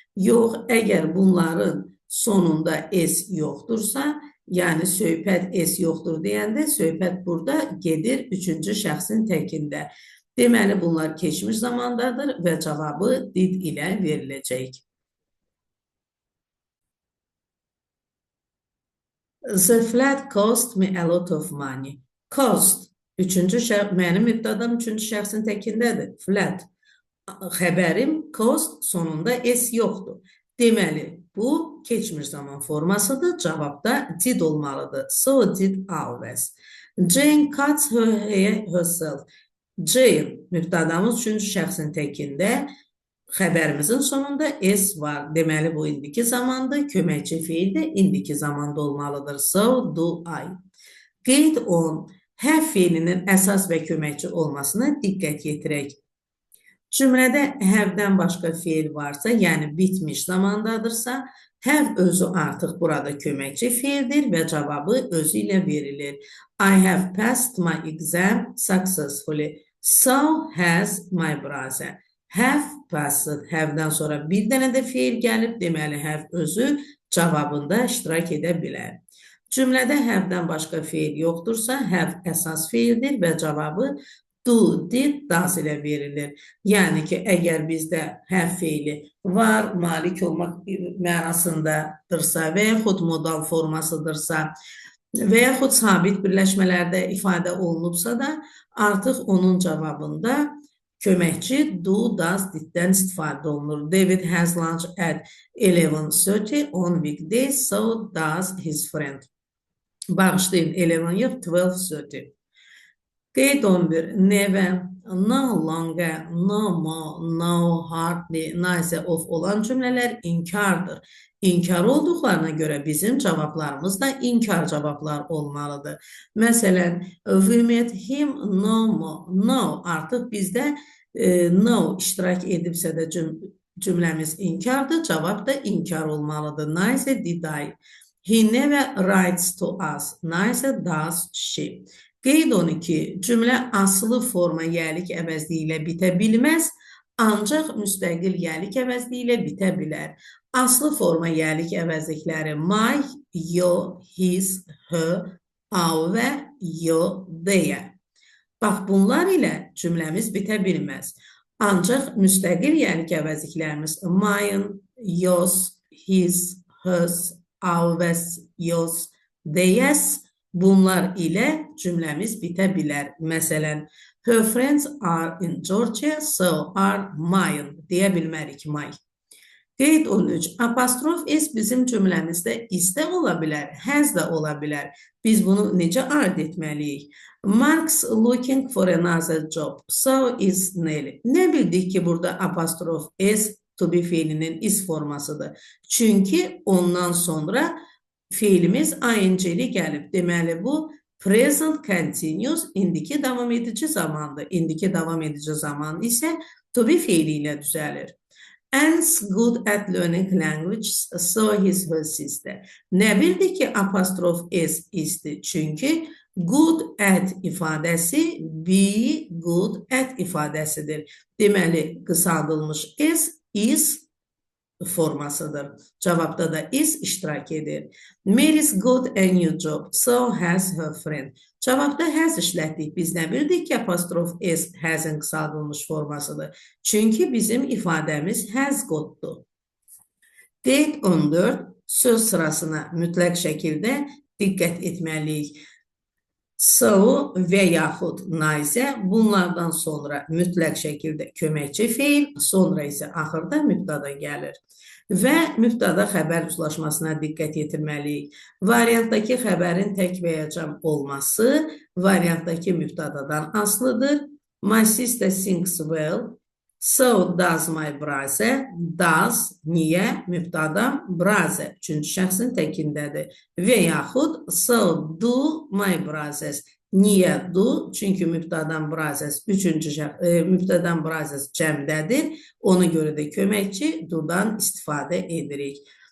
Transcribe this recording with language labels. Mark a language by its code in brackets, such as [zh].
[az] Yox, əgər bunların sonunda s yoxdursa, yəni söhbət s yoxdur deyəndə, söhbət burada gedir üçüncü şəxsin təkində. Deməli, bunlar keçmiş zamandadır və cavabı did ilə veriləcək. [en] The flat cost me a lot of money. [az] Cost, mənim mübtədam üçüncü şəxsin təkindədir. Flat, xəbərim, cost sonunda s yoxdur. Deməli, Bu keçmiş zaman formasıdır. Cavabda did olmalıdır. [en] So did always. Jane cuts her hair herself. [az] Jane mübtədamız üçüncü şəxsin təkində, xəbərimizin sonunda s var. Deməli bu indiki zamandır. Köməkçi feil də indiki zamanda olmalıdır. [en] So do I. [az] Qeyd 10. Have feilinin əsas və köməkçi olmasına diqqət yetirək. Cümlədə have-dən başqa feil varsa, yəni bitmiş zamandadırsa, have özü artıq burada köməkçi feildir və cavabı özü ilə verilir. [en] I have passed my exam successfully. So has my brother. Have passed. [az] Have-dən sonra bir dənə də feil gəlib, deməli have özü cavabında iştirak edə bilər. Cümlədə have-dən başqa feil yoxdursa, have əsas feildir və cavabı do, did, does ilə verilir. Yəni ki, əgər bizdə have feili var, malik olmaq mənasındadırsa və yaxud modal formasıdırsa və yaxud sabit birləşmələrdə ifadə olunubsa da, artıq onun cavabında köməkçi do, does, diddən istifadə olunur. [en] David has lunch at 11:30 on weekdays, so does his friend. [az] Bağışlayın, 11 yox, 12:30. Qeyd 11. [en] Never, no longer, no more, no hardly, neither of olan cümlələr inkardır. [az] İnkar olduqlarına görə bizim cavablarımız da inkar cavablar olmalıdır. [en] Məsələn, we met him no more. [az] No, artıq bizdə no iştirak edibsə də cümləmiz inkardır, cavab da inkar olmalıdır. [en] Neither did I. He never writes to us. Neither does she. [az] Qeyd 12. Cümlə asılı forma yəlik əvəzliyi ilə bitə bilməz, ancaq müstəqil yəlik əvəzliyi ilə bitə bilər. Aslı forma yəlik əvəzlikləri my, your, his, her, our və your, their. Bax, bunlar ilə cümləmiz bitə bilməz. Ancaq müstəqil yəlik əvəzliklərimiz mine, yours, his, hers, ours, yours, theirs, bunlar ilə cümləmiz bitə bilər. [en] Məsələn, her friends are in Georgia, so are mine. [az] Deyə bilmərik my. Qeyd 13. Apostrof s bizim cümləmizdə is də ola bilər, has da ola bilər. Biz bunu necə ard etməliyik? [en] Mark's looking for another job, so is Nelly. [az] Nə bildik ki, burada apostrof s to be feilinin is formasıdır. Çünki ondan sonra feilimiz ing-li gəlib. Deməli, bu present continuous indiki davam edici zamandır. İndiki davam edici zaman isə to be feili ilə düzəlir. [en] Anne's good at learning language, so is her sister. [az] Nə bildik ki, apostrof s isdir? Çünki good at ifadəsi be good at ifadəsidir. Deməli, qısaldılmış s is formasıdır. Cavabda da is iştirak edir. [en] Mary's got a new job, so has her friend. [az] Cavabda has işlətdik. Biz nə bildik ki, apostrof s has'ın qısaldılmış formasıdır. Çünki bizim ifadəmiz has gotdur. Qeyd 14. Söz sırasına mütləq şəkildə diqqət etməliyik. So və yaxud neither bunlardan sonra mütləq şəkildə köməkçi feil, sonra isə axırda mübtada gəlir. Və mübtada xəbər uzlaşmasına diqqət yetirməliyik. Variantdakı xəbərin tək və ya cəm olması variantdakı mübtadadan asılıdır. [en] My sister sings well, so does my brother. [az] Does, niyə? Mübtada brother, üçüncü şəxsin təkindədir. Və yaxud [en] so do my brothers. [az] Niyə [en] do? [az] Çünki mübtadan brothers mübtadan brothers cəmdədir. Ona görə də köməkçi do-dan istifadə edirik.